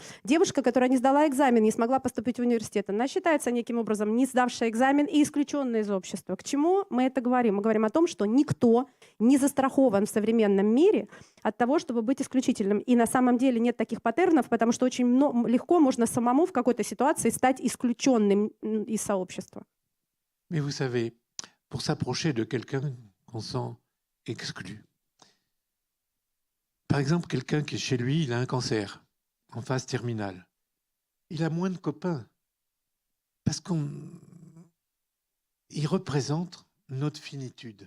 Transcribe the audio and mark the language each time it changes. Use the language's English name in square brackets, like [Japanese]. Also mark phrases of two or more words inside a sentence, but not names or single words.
[Russian] Девушка, которая не сдала экзамен, не смогла поступить в университет, она считается неким образом не сдавшая экзамен и исключенная из общества. К чему мы это говорим? Мы говорим о том, что никто не застрахован в современном мире от того, чтобы быть исключительным. И на самом деле нет таких паттернов, потому что очень легко можно самому в какой-то ситуации стать исключенным из сообщества. [French] Mais vous savez, pour s'approcher de quelqu'un qu'on sent exclu. Par exemple, quelqu'un qui est chez lui, il a un cancer en phase terminale. Il a moins de copains parce qu'il représente notre finitude.